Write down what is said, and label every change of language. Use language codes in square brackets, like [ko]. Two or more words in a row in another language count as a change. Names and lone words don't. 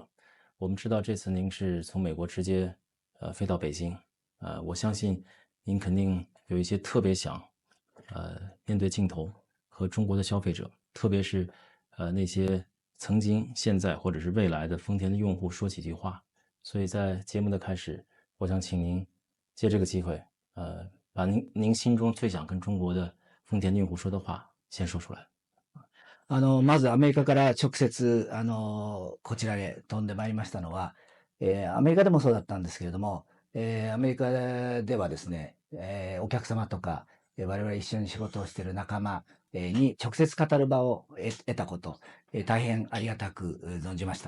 [zh] 我们知道这次您是从美国直接飞到北京，我相信您肯定有一些特别想面对镜头和中国的消费者，特别是那些曾经、现在或者是未来的丰田的用户说几句话。所以在节目的开始，我想请您借这个机会，把您心中最想跟中国的丰田的用户说的话先说出来。 [ja] まずアメリカから直接こちらへ飛んでまいりましたのは、アメリカでもそうだったんですけれども、アメリカではですね、お客様とか、我々一緒に仕事をしている仲間に直接語る場を得たこと、大変ありがたく存じました。